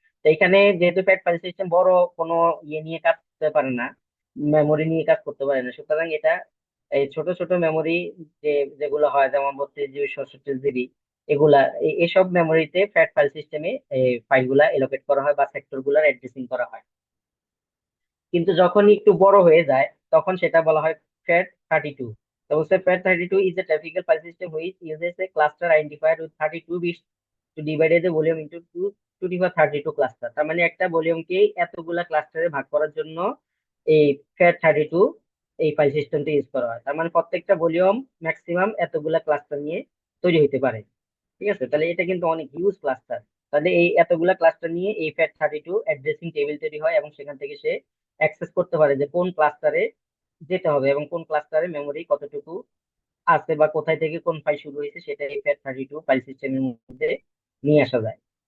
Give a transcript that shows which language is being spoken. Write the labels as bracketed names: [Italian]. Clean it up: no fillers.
[Bangla] তো এখানে যেহেতু ফ্যাট ফাইল সিস্টেম বড় কোনো ইয়ে নিয়ে কাজ করতে পারে না, মেমোরি নিয়ে কাজ করতে পারে না, সুতরাং এটা এই ছোট ছোট মেমোরি যে যেগুলো হয়, যেমন 32 জিবি, 64 জিবি, এগুলা এসব মেমোরিতে ফ্যাট ফাইল সিস্টেমে ফাইলগুলা এলোকেট করা হয় বা সেক্টর গুলার অ্যাড্রেসিং করা হয়। কিন্তু যখন একটু বড় হয়ে যায়, তখন সেটা বলা হয় FAT32। তো বলছে [English] FAT32 is a typical file system which uses a cluster identifier with 32 bits to divide the volume into two 2 to the power 32 cluster. [Bangla] তার মানে একটা ভলিউমকে এতগুলা ক্লাস্টারে ভাগ করার জন্য এই FAT32 এই ফাইল সিস্টেমটা ইউজ করা হয়। তার মানে প্রত্যেকটা ভলিউম ম্যাক্সিমাম এতগুলা ক্লাস্টার নিয়ে তৈরি হতে পারে। ঠিক আছে, তাহলে এটা কিন্তু অনেক হিউজ ক্লাস্টার। তাহলে এই এতগুলা ক্লাস্টার নিয়ে এই FAT32 অ্যাড্রেসিং টেবিল তৈরি হয় এবং সেখান থেকে সে অ্যাক্সেস করতে পারে যে কোন ক্লাস্টারে যেতে হবে এবং কোন ক্লাস্টারে মেমোরি কতটুকু আছে বা কোথায় থেকে কোন ফাইল শুরু হয়েছে সেটা এই FAT32 ফাইল সিস্টেমের মধ্যে নিয়ে আসা যায়।